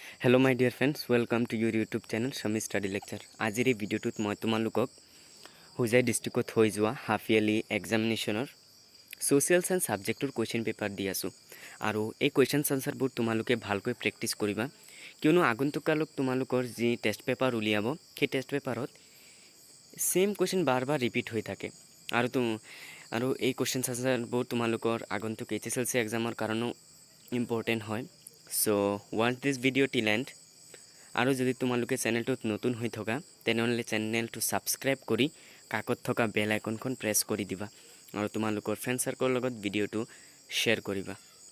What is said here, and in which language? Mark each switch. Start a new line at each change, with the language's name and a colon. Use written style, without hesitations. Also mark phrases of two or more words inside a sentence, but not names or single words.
English: Hello my dear friends, welcome to your YouTube channel Shami Study Lecture.
Assamese: आजिर এই ভিডিওটোত মই তোমালোকক হুজাই ডিস্ট্ৰিক্টত হৈ যোৱা
English: half yearly examination social science subject question paper
Assamese: দি আছো আৰু এই
English: question answers
Assamese: তোমালোকে ভালকৈ প্ৰেক্টিছ কৰিবা কিয়নো আগন্তুক কালত তোমালোকৰ যি
English: test paper
Assamese: উলিয়াব সেই
English: test paper same question
Assamese: বাৰ বাৰ ৰিপিট হৈ থাকে আৰু এই
English: question answers
Assamese: তোমালোকৰ আগন্তুক
English: HSLC exam
Assamese: কাৰণেও ইম্পৰ্টেণ্ট হয়।
English: So watch this video till end
Assamese: আৰু যদি তোমালোকে চেনেলটোত নতুন হৈ থকা তেনেহলে চেনেলটো সাবস্ক্ৰাইব কৰি কাকত থকা
English: bell icon
Assamese: প্ৰেছ কৰি দিবা আৰু তোমালোকৰ
English: friend circle
Assamese: লগত ভিডিওটো শ্বেয়াৰ কৰিবা।